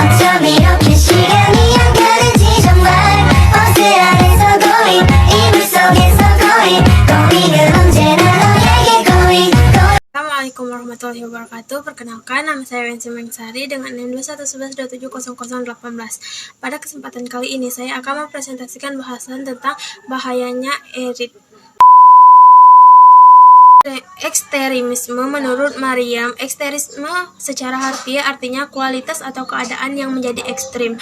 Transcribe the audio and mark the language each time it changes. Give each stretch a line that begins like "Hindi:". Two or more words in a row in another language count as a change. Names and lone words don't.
Korean: 이렇게 시간이 안 가는지 정말 버스 안에서 고잉 이불 속에서 고잉은 언제나 너에게 고잉.
Arabic: السلام عليكم ورحمة الله وبركاته.
Indonesian: Perkenalkan, nama saya Wensi Mengsari dengan NIM 21112700018. Pada kesempatan kali ini saya akan mempresentasikan bahasan tentang bahayanya erit. Ekstremisme menurut Mariam, ekstremisme secara harfiah artinya kualitas atau keadaan yang menjadi ekstrim.